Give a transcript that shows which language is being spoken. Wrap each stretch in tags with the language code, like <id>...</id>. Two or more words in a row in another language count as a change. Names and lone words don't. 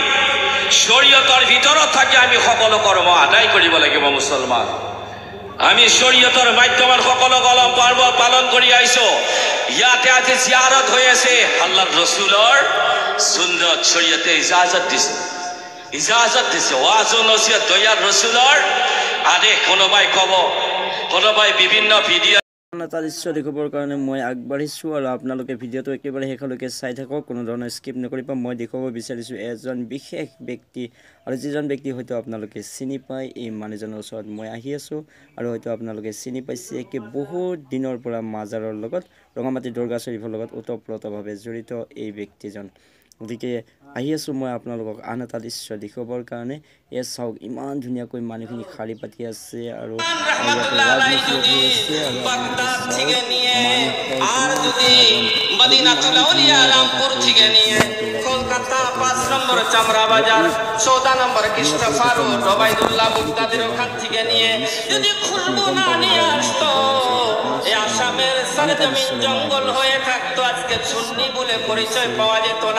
<as>শৰীয়তৰ ভিতৰত থাকি আমি সকলো কৰ্ম আদায় কৰিব লাগিব মুছলমান। আমি শৰীয়তৰ মাধ্যমত সকলো পৰ্ব পালন কৰি আহিছো। ইয়াতে আজি জিয়ারত হৈ আছে, আল্লাহৰ ৰসুলৰ সুন্নত শৰীয়তে ইজাজত দিছে ওয়াজ ও নসিহত দয়াৰ ৰসুলৰ আদেশ। কোনোবাই বিভিন্ন ভিডিঅ' এটা দৃশ্য দেখাবৰ কাৰণে মই আগবাঢ়িছোঁ আৰু আপোনালোকে ভিডিঅ'টো একেবাৰে শেষলৈকে চাই থাকক, কোনো ধৰণৰ স্কিপ নকৰিব। মই দেখুৱাব বিচাৰিছোঁ এজন বিশেষ ব্যক্তি আৰু যিজন ব্যক্তি হয়তো আপোনালোকে চিনি পায়। এই মানুহজনৰ ওচৰত মই আহি আছোঁ আৰু হয়তো আপোনালোকে চিনি পাইছে। বহুত দিনৰ পৰা মাজাৰৰ লগত, ৰঙামাটি দৰগাহ শৰীফৰ লগত ওতঃপ্ৰোতভাৱে জড়িত এই ব্যক্তিজন। গতিকে আহি আছোঁ মই আপোনালোকক আন এটা দৃশ্য দেখুৱাবৰ কাৰণে। এয়া চাওক, ইমান ধুনীয়াকৈ মানুহখিনি শাৰী পাতি আছে আৰু</as> <bn>কলকাতা 5 নম্বর চামড়া বাজার 14 নম্বর কৃষ্ণফার রবাইদুল্লাহ মুক্তাদির ওখান থেকে নিয়ে যদি খুশবু না নিয়ে আসতো, এই আসামের সরজমিন জঙ্গল হয়ে থাকতো, আজকে সুন্নি বলে পরিচয় পাওয়া যেত না।</bn>